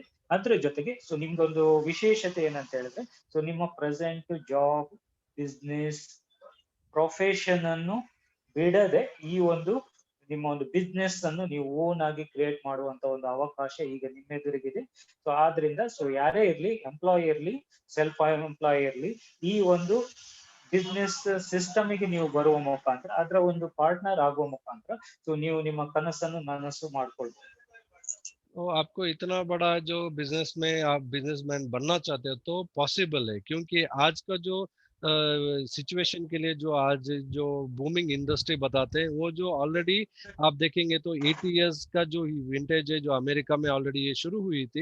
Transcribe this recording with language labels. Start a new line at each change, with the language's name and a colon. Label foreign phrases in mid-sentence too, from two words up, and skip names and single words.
Kannada: ಅದ್ರ ಜೊತೆಗೆ ಸೊ ನಿಮ್ದೊಂದು ವಿಶೇಷತೆ ಏನಂತ ಹೇಳಿದ್ರೆ, ಸೊ ನಿಮ್ಮ
English: present job, business, profession
Kannada: ಅನ್ನು ಬಿಡದೆ ಈ ಒಂದು ನಿಮ್ಮ ಒಂದು ಬಿಸ್ನೆಸ್ ಅನ್ನು ನೀವು ಓನ್ ಆಗಿ ಕ್ರಿಯೇಟ್ ಮಾಡುವಂತ ಒಂದು ಅವಕಾಶ ಈಗ ನಿಮ್ಮೆದುರಿಗಿದೆ. ಸೊ ಆದ್ರಿಂದ ಸೊ ಯಾರೇ ಇರ್ಲಿ, ಎಂಪ್ಲಾಯ್ ಇರ್ಲಿ,
English: self employ
Kannada: ಇರ್ಲಿ, ಈ ಒಂದು
English: business system
Kannada: ಗೆ ನೀವು ಬರುವ ಮುಖಾಂತರ, ಅದರ ಒಂದು ಪಾರ್ಟ್ನರ್ ಆಗುವ ಮುಖಾಂತರ ಸೊ ನೀವು ನಿಮ್ಮ ಕನಸನ್ನು ನನಸು ಮಾಡ್ಕೊಳ್ಬಹುದು.
Hindi: तो आपको इतना बड़ा जो बिजनेस में आप बिजनेसमैन बनना चाहते हो तो पॉसिबल है, क्योंकि आज का जो सिचुएशन के लिए जो आज जो
English: booming industry
Hindi: बताते हैं वो जो ऑलरेडी आप देखेंगे तो 80 इयर्स का जो विंटेज है जो अमेरिका में ऑलरेडी ये शुरू हुई थी।